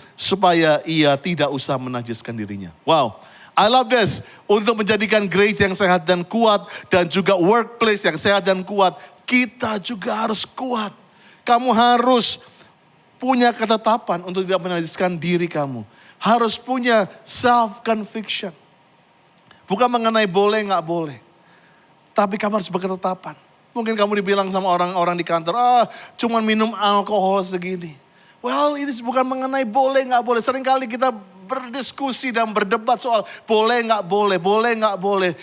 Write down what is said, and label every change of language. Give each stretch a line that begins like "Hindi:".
Indonesian: Supaya ia tidak usah menajiskan dirinya. Wow.
English: I love this.
Indonesian: Untuk menjadikan gereja yang sehat dan kuat. Dan juga workplace yang sehat dan kuat. Kita juga harus kuat. Kamu harus punya ketetapan untuk tidak menajiskan diri kamu. Harus punya self-conviction. Bukan mengenai boleh nggak boleh. Tapi kamu harus berketetapan. Mungkin kamu dibilang sama orang-orang di kantor, cuman minum alkohol segini. Well, ini bukan mengenai boleh nggak boleh. Seringkali kita berdiskusi dan berdebat soal boleh nggak boleh, boleh nggak boleh.